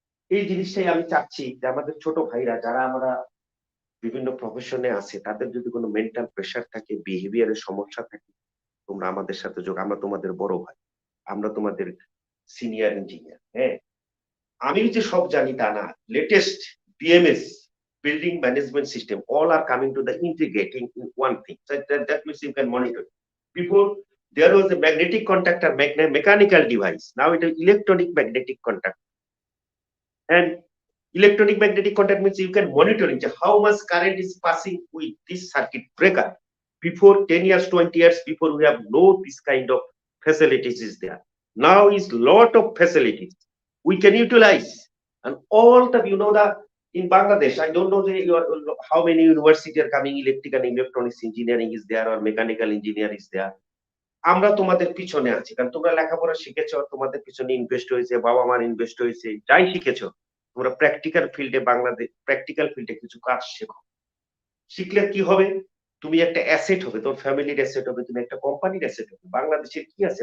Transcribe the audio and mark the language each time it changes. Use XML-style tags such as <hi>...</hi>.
<bn>এই জিনিসটাই আমি চাচ্ছি যে আমাদের ছোট ভাইরা যারা আমরা বিভিন্ন প্রফেশনে আছে তাদের যদি কোনো মেন্টাল প্রেশার থাকে, বিহেভিয়ারের সমস্যা থাকে, তোমরা আমাদের সাথে যোগ, আমরা তোমাদের বড় ভাই, আমরা তোমাদের সিনিয়র ইঞ্জিনিয়ার। হ্যাঁ, আমি যে সব জানি তা না। Latest BMS</bn> <en>building management system, all are coming to the integrating in one thing. So that means you can monitor. Before, there was a magnetic contact or mechanical device. Now it is electronic magnetic contact. And electronic magnetic contact means you can monitor how much current is passing with this circuit breaker. Before 10 years, 20 years before, we have no this kind of facilities is there. Now is lot of facilities we can utilize. And all the, in Bangladesh, I don't know how many universities are coming, electrical and electronics engineering is there or mechanical engineer is there.</en> <bn>আমরা তোমাদের পিছনে আছি, কারণ তোমরা লেখাপড়া শিখেছো, তোমাদের পিছনে ইনভেস্ট হয়েছে, বাবা মার ইনভেস্ট হয়েছে, যাই শিখেছো, তোমরা প্র্যাকটিক্যাল ফিল্ডে, বাংলাদেশ প্র্যাকটিক্যাল ফিল্ডে কিছু কাজ শেখো। শিখলে কি হবে? তুমি একটা অ্যাসেট হবে, তোর ফ্যামিলির অ্যাসেট হবে, তুমি একটা কোম্পানির অ্যাসেট হবে। বাংলাদেশের কি আছে?</bn>